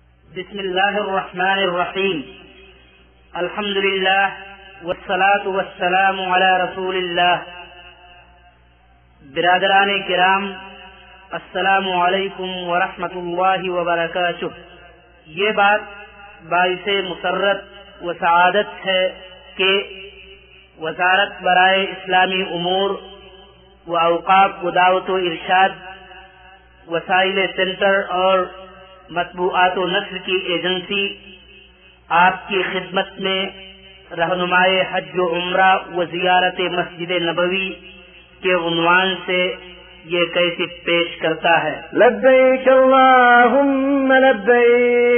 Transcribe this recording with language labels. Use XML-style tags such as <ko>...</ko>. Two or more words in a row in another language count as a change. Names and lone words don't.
<ar>بسم اللہ الرحمن الرحیم الحمد للہ والصلاة والسلام علی رسول اللہ.</ar> <ur>برادران کرام،</ur> <ar>السلام علیکم ورحمۃ اللہ وبرکاتہ.</ar> <ur>یہ بات باعث مسرت و سعادت ہے کہ وزارت برائے اسلامی امور و اوقاف و دعوت و ارشاد، وسائل سینٹر اور مطبوعات و نشر کی ایجنسی آپ کی خدمت میں رہنمائے حج و عمرہ و زیارت مسجد نبوی کے عنوان سے یہ کیسٹ پیش کرتا ہے.</ur> <ar>لبیک اللہم لبیک.</ar>